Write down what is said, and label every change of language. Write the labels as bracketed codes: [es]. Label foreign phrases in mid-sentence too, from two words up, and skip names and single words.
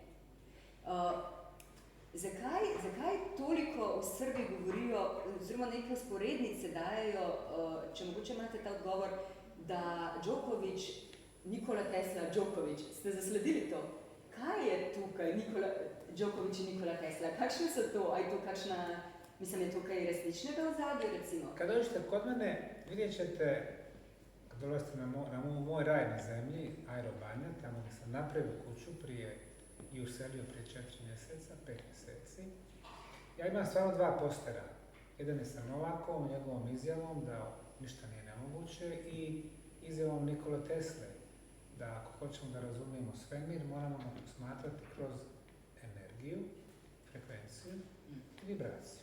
[sl] Zakaj toliko v Srbiji govorijo, oziroma neke vzporednice dajejo, če mogoče imate ta odgovor, da Djoković, Nikola Tesla, Djoković, ste zasledili to? Kaj je tukaj Djoković in Nikola Tesla? Kakšne so to? A je to kakšna, mislim, je to kaj resničnega v zadju, recimo? [bs] Kad dođete kod mene, vidjet ćete, kad dolazite na moj raj na zemlji, Aerobanja, tamo gdje sam napravio kuću i uselio prije 4 mjeseca, 5 mjeseci. Ja imam stvarno 2 postera. Jedan je sa Novakom, njegovom izjavom da ništa nije nemoguće i izjavom Nikola Tesle, da ako hoćemo da razumijemo svemir, moramo ga posmatrati kroz energiju, frekvenciju i vibraciju.